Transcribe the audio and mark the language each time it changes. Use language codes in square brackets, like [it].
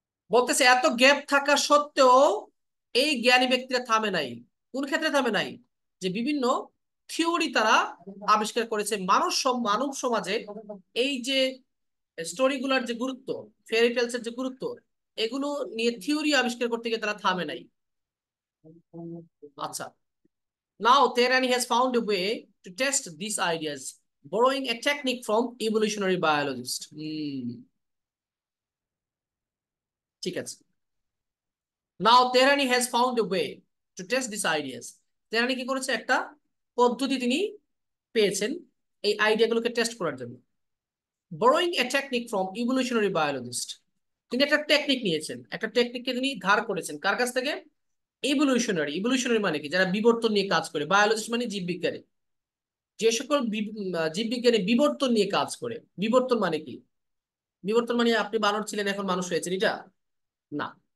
[bn] বলতেছে এত গ্যাপ থাকা সত্ত্বেও এই জ্ঞানী ব্যক্তিরা থামে নাই। কোন ক্ষেত্রে থামে নাই? যে বিভিন্ন থিওরি তারা আবিষ্কার করেছে মানব সমাজে এই যে স্টোরিগুলার যে গুরুত্ব, ফেয়ারি টেলস এর যে গুরুত্ব, এগুলো নিয়ে থিওরি আবিষ্কার করতে গিয়ে তারা থামে নাই। [en] আচ্ছা, now Tehrani has found a way to test these ideas, borrowing a technique from evolutionary biologists. [bn] ঠিক আছে। [en] Now Tehrani has found a way to test these ideas. [bn] তেহরানি কি করেছে? একটা পদ্ধতি তিনি পেয়েছেন এই আইডিয়াগুলোকে টেস্ট করার জন্য। [en] borrowing a technique from evolutionary biologist. [bn] তিনি একটা টেকনিক নিয়েছেন, একটা টেকনিককে তিনি ধার করেছেন কার কাছ থেকে? ইভলিউশনারি মানে কি? যারা বিবর্তন নিয়ে কাজ করে। বায়োলজিস্ট মানে জীববিজ্ঞানী। যে সকল জীববিজ্ঞানী বিবর্তন নিয়ে কাজ করে। বিবর্তন মানে কি? বিবর্তন মানে আপনি বানর ছিলেন এখন মানুষ হয়েছেন, এটা না।